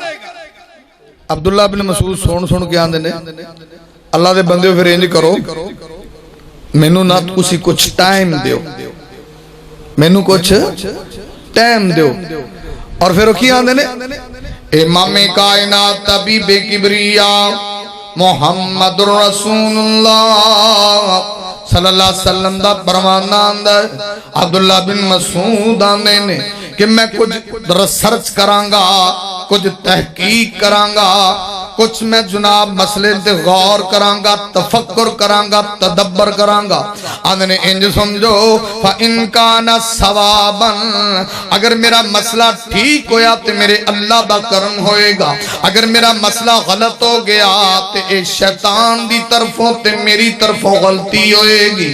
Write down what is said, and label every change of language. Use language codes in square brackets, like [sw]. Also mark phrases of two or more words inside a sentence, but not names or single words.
[pa] عبداللہ بن مسعود سن کے آکھدے نے اللہ دے بندے فیر انج کرو، مینوں نہ تسی کجھ ٹائم دیو، مینوں کجھ ٹائم دیو, मैनू कुछ टाइम दियो। اور فیر کی آکھدے نے امام کائنات طبیب کبریا [ar] محمد رسول الله صلى الله عليه وسلم [pa] دا پروانہ آکھدا ہے. عبداللہ بن مسعود آکھدے نے کہ میں کجھ ریسرچ کراں گا، کجھ تحقیق کراں گا، کجھ میں جناب مسئلے تے غور کراں گا، تفکر کراں گا، تدبر کراں گا. آکھدے نے انج سمجھو [ar] فإن كان صوابا, [pa] اگر میرا مسئلہ ٹھیک ہویا تے میرے اللہ دا کرم ہووے گا، اگر میرا مسئلہ غلط ہو گیا تے اے شیطان دی طرفوں تے میری طرفوں غلطی ہووے گی.